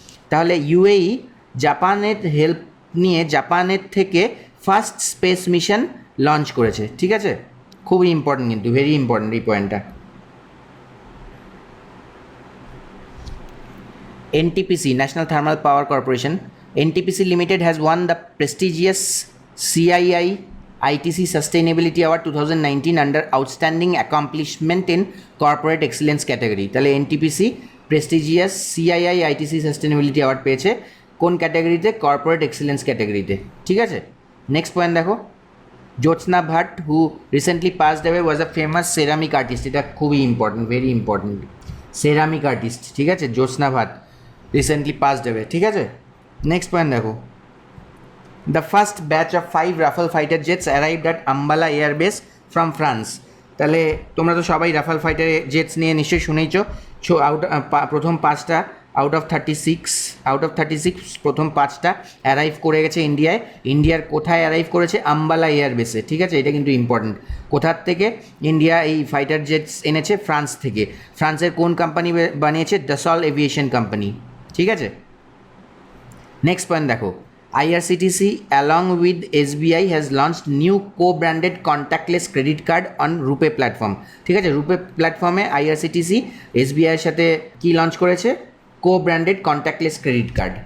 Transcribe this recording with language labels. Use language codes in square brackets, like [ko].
[bn] তাহলে UAE জাপানের help নিয়ে জাপানের থেকে ফার্স্ট স্পেস মিশন লঞ্চ করেছে। ঠিক আছে, খুবই ইম্পর্টেন্ট কিন্তু, [en] very important [bn] এই পয়েন্টটা। [en] NTPC, national thermal power corporation, NTPC Limited has won the prestigious CII ITC Sustainability Award 2019 under Outstanding Accomplishment in Corporate Excellence category. [bn] তাহলে NTPC prestigious CII ITC Sustainability Award পেয়েছে কোন ক্যাটাগরিতে? Corporate excellence ক্যাটাগরিতে। ঠিক আছে, next point দেখো, [en] Jyotsna Bhatt who recently passed away was a famous ceramic artist. [bn] এটা খুবই important, [en] very important, [bn] ceramic artist. ঠিক আছে, [en] Jyotsna Bhatt recently passed away. [bn] ঠিক আছে, নেক্সট পয়েন্ট দেখো, [en] The first batch of 5 Rafale fighter jets arrived at Ambala airbase from France. [bn] তাহলে তোমরা তো সবাই রাফাল ফাইটার জেটস নিয়ে নিশ্চয়ই শুনেইছো। প্রথম 5টা আউট অফ 36 প্রথম 5টা অ্যারাইভ করে গেছে ইন্ডিয়ায়। ইন্ডিয়ার কোথায় অ্যারাইভ করেছে? আম্বালা এয়ারবেসে। ঠিক আছে, এটা কিন্তু ইম্পর্টেন্ট। কোথার থেকে ইন্ডিয়া এই ফাইটার জেটস এনেছে? ফ্রান্স থেকে। ফ্রান্সের কোন কোম্পানি বানিয়েছে? দাসল এভিয়েশন কোম্পানি। ঠিক আছে, নেক্সট পয়েন্ট দেখো, [en] IRCTC along with SBI has launched new co-branded contactless credit card on RuPay platform. [bn] ঠিক আছে, RuPay প্ল্যাটফর্মে IRCTC SBI এর সাথে কি লঞ্চ করেছে? [en] co-branded contactless credit card.